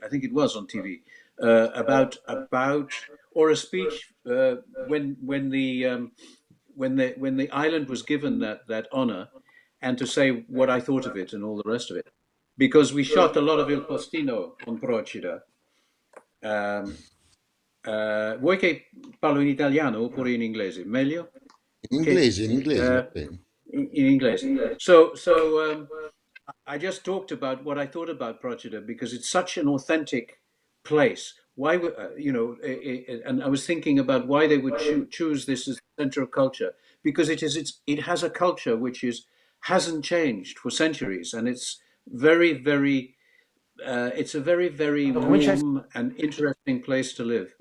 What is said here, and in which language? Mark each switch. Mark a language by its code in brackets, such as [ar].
[en] I think it was on TV about or a speech when the island was given that honor, and to say what I thought of it and all the rest of it, because we shot a lot of Il Postino on Procida. [it] Vuoi che parlo in italiano oppure in inglese? Meglio? In [en] Okay. [it] inglese, in inglese. va bene. [en] In English. So I just talked about what I thought about Procida because it's such an authentic place. Why would and I was thinking about why they would choose this as the center of culture because it has a culture which hasn't changed for centuries, and it's very it's a very warm and interesting place to live.